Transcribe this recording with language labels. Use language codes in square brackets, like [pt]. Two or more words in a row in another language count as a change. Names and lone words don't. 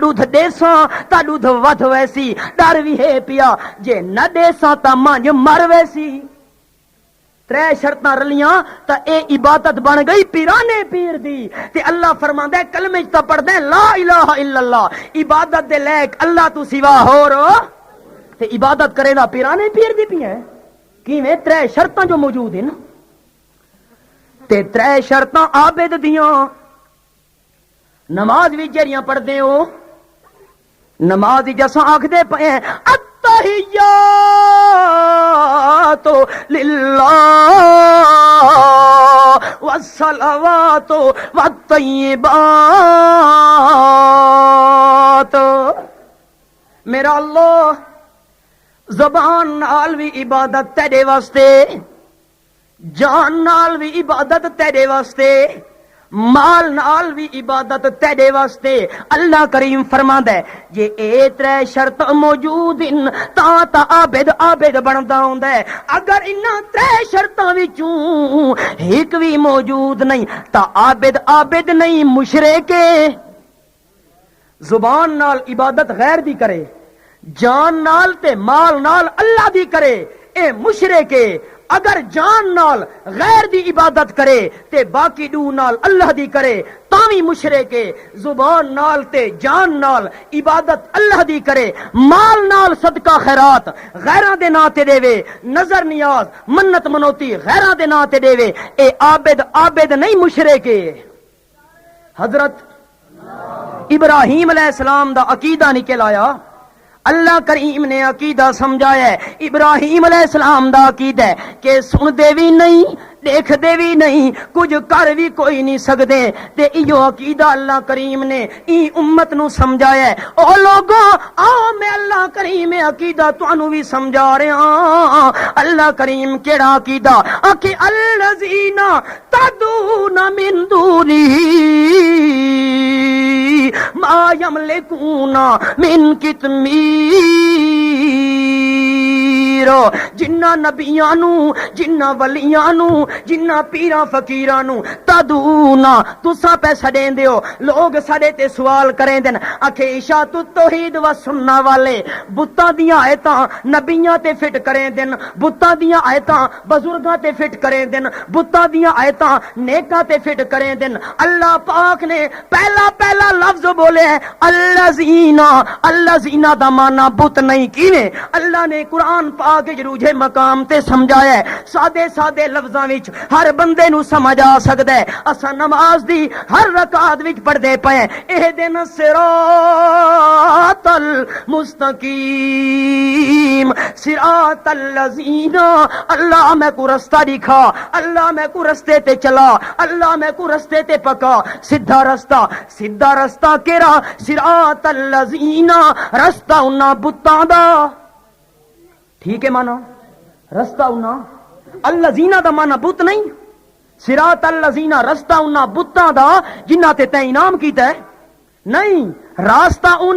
[pa] دودھ دیساں تا دودھ ود ویسی ڈر بھی ہے پیا جے نہ دیساں تا مانج مر ویسی ترے شرطاں رلیاں تا اے عبادت بن گئی پیرانے پیر دی تے اللہ فرماندا ہے کلمے تا پڑھدا ہے [ar] لا الہ الا اللہ [pa] عبادت دے لائق اللہ تو سوا ہور تے عبادت کرے نا پیرانے پیر دی پیا کیویں ترے شرطاں جو موجود ہیں تے ترے شرطاں عابد دیاں نماز بھی جڑیاں پڑھدے ہو نماز جساں آکھدے پئے [ar] التحیات للہ والصلوات والطیبات [pa] میرا اللہ زبان نال بھی عبادت تیرے واسطے جان نال بھی عبادت تیرے واسطے مال نال بھی عبادت تیرے واسطے اللہ کریم فرماندا ہے جے اے ترے شرط موجود ان تا عابد بندا ہوندا ہے اگر انہاں ترے شرطاں وچوں ایک بھی موجود نہیں تا عابد نہیں مشرک زبان نال عبادت غیر دی کرے جان نال تے مال نال اللہ دی کرے اے مشرک اگر جان نال غیر دی عبادت کرے تے باقی دو نال اللہ دی کرے تاوی مشرک زبان نال تے جان نال عبادت اللہ دی کرے مال نال صدقہ خیرات غیراں دے نا تے دے نظر نیاز منت منوتی غیراں دے نا تے دے اے عابد نہیں مشرک حضرت ابراہیم علیہ السلام دا عقیدہ نکل آیا اللہ کریم نے عقیدہ سمجھایا ہے ابراہیم علیہ السلام دا عقیدہ ہے کہ سن دے بھی نہیں دیکھدے بھی نہیں کچھ کر بھی کوئی نہیں سکدے تے ایو عقیدہ اللہ کریم نے ای امت نو سمجھایا ہے او لوگوں آؤ میں اللہ کریم عقیدہ تانوں بھی سمجھا رہا ہاں اللہ کریم کیڑا عقیدہ کہ [ar] الذین تدعون من دونہ ما یملکون من قطمیر [pa] جنہ نبیاں نو جنہ ولیاں نو جنہ پیراں فقیراں نو تدعونا تساں پیسہ دین دیو لوگ ساڈے تے سوال کریں دن اکھے اشاعت التوحید و سنہ والے بتاں دیاں آیتاں نبیاں تے فٹ کریں دن بتاں دیاں آیتاں بزرگاں تے فٹ کریں دن بتاں دیاں آیتاں نیکاں تے فٹ کریں دن اللہ پاک نے پہلا لفظ بولے ہے الذین دا معنی بت نہیں کیویں اللہ نے قرآن پاک جروجے مقام تے سمجھایا ہے سادے لفظاں وچ ہر بندے نو سمجھ آ سکدا ہے اساں نماز دی ہر رکعت وچ پڑھدے پئے [ar] اہدنا الصراط المستقیم صراط الذین [pa] اللہ میں کو رستہ دکھا اللہ میں کو رستے تے چلا اللہ میں کو رستے تے پکا سیدھا رستہ کیڑا [ar] صراط الذین [pa] رستہ انہاں بتاں دا ٹھیک ہے مانا رستہ انہاں الذین دا مانا بت نہیں [ar] صراط الذین [pa] رستہ انہاں بتاں دا جنہاں تے تے انعام کیتا ہے نہیں راستہ